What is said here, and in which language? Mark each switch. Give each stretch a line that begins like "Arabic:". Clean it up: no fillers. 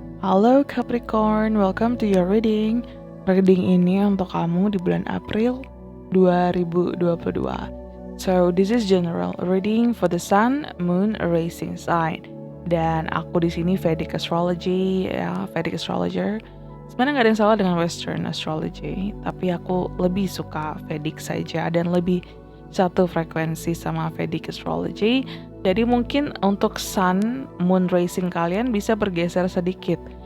English: Halo Capricorn, welcome to your reading.
Indonesian: Reading ini untuk kamu di bulan April 2022.
English: So, this is general reading for the Sun, Moon, Rising sign.
Indonesian: Dan aku di sini Vedic Astrology, ya, Vedic Astrologer. Sebenarnya nggak ada yang salah dengan Western Astrology, tapi aku lebih suka Vedic saja dan lebih satu frekuensi sama Vedic Astrology. Jadi mungkin untuk Sun, Moon, Rising kalian bisa bergeser sedikit.